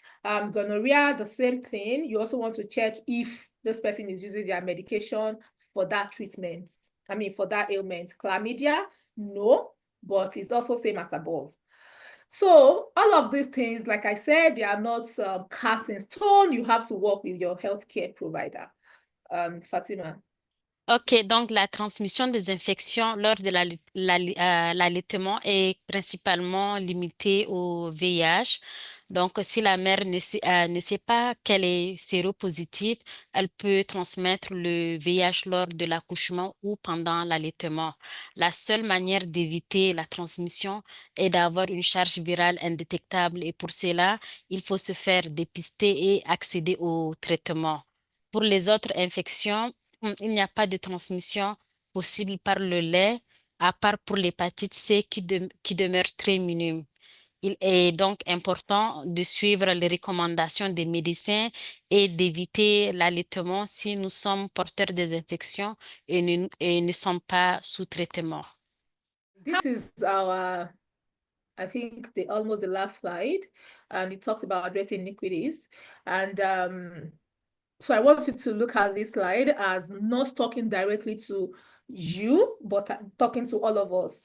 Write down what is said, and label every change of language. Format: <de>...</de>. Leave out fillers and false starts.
<en>Gonorrhea, the same thing. You also want to check if this person is using their medication for that treatment. I mean, for that ailment. Chlamydia, no, but it's also same as above. So all of these things, like I said, they are not cast in stone. You have to work with your healthcare provider. Fatima.</en> <fr>Ok, donc la transmission des infections lors de l'allaitement est principalement limitée au VIH. Donc, si la mère ne sait pas qu'elle est séropositive, elle peut transmettre le VIH lors de l'accouchement ou pendant l'allaitement. La seule manière d'éviter la transmission est d'avoir une charge virale indétectable et pour cela, il faut se faire dépister et accéder au traitement. Pour les autres infections, il n'y a pas de transmission possible par le lait, à part pour l'hépatite C qui demeure très minime. Il est donc important de suivre les recommandations des médecins et d'éviter l'allaitement si nous sommes porteurs des infections et ne sommes pas sous traitement.</fr> <en>This is our, I think, almost the last slide, and it talks about addressing inequities. And so I want you to look at this slide as not talking directly to you, but talking to all of us.</en>